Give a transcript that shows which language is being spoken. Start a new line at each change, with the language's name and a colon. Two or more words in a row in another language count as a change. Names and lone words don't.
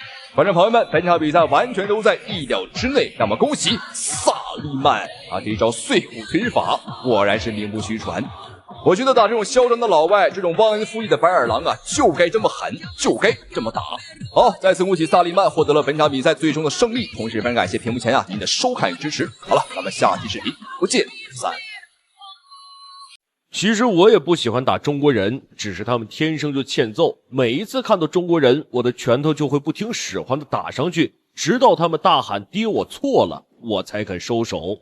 Chinese: 觀眾朋友們，本場比賽完全都在意料之內，那麼恭喜薩利曼啊！這一招碎骨腿法果然是名不虛傳。我覺得打這種囂張的老外，這種忘恩負義的白眼狼啊，就該這麼狠，就該這麼打。好，再次恭喜薩利曼獲得了本場比賽最終的勝利，同時非常感謝屏幕前啊您的收看與支持。好了，咱們下期視頻不見不散。其實我也不喜歡打中國人，只是他們天生就欠揍。每一次看到中國人，我的拳頭就會不聽使喚的打上去，直到他們大喊爹我錯了，我才肯收手。